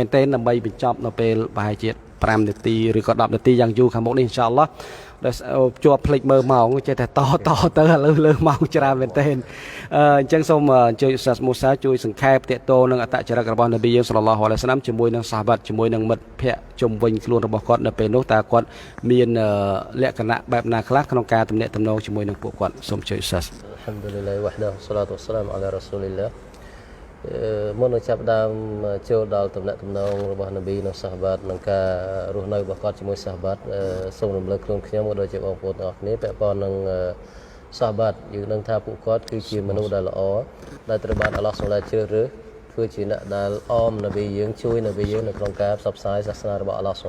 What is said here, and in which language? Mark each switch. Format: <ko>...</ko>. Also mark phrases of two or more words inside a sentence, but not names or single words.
<km>ទែនដើម្បីបញ្ចប់នៅពេលប្រហែលជា5នាទីឬក៏10នាទីយ៉ាងយូរខាងមុខនេះ</km> <ar>إن شاء الله</ar> <km>ដែលជាប់ភ្លេចមើលម៉ោងចេះតែតទៅឥឡូវលើម៉ោងច្រើនមែនទែនអញ្ចឹងសូមអញ្ជើញឧស្សាហ៍មូសាជួយសង្ខេបតេតោនឹងអត្តចរិតរបស់នប៊ីយើង</km> <ar>صلى الله عليه وسلم</ar> <km>ជាមួយនឹងសាហាបាត់ជាមួយនឹងមិត្តភ័ក្តិជុំវិញខ្លួនរបស់គាត់នៅពេលនោះតើគាត់មានលក្ខណៈបែបណាខ្លះក្នុងការទំនាក់ទំនងជាមួយនឹងពួកគាត់សូមជួយឧស្សាហ៍</km> <ar>الحمد لله وحده الصلاة والسلام على رسول الله</ar> <km>មុននឹងចាប់ដើមចូលដល់ទំនាក់ទំនងរបស់នប៊ីនិងសាហាបាត់នឹងការរស់នៅរបស់គាត់ជាមួយសាហាបាត់សូមរំលឹកខ្លួនខ្ញុំក៏ដូចជាបងប្អូនទាំងអស់គ្នាពាក់ព័ន្ធនឹងសាហាបាត់យើងដឹង ថាពួកគាត់គឺជាមនុស្សដែលល្អដែលត្រូវបានអាឡោះសូឡាជ្រើសរើសធ្វើជាអ្នកដែលអមនប៊ីយើងជួយនប៊ីយើងនៅក្នុងការផ្សព្វផ្សាយសាសនារបស់អាឡោះសូ</km>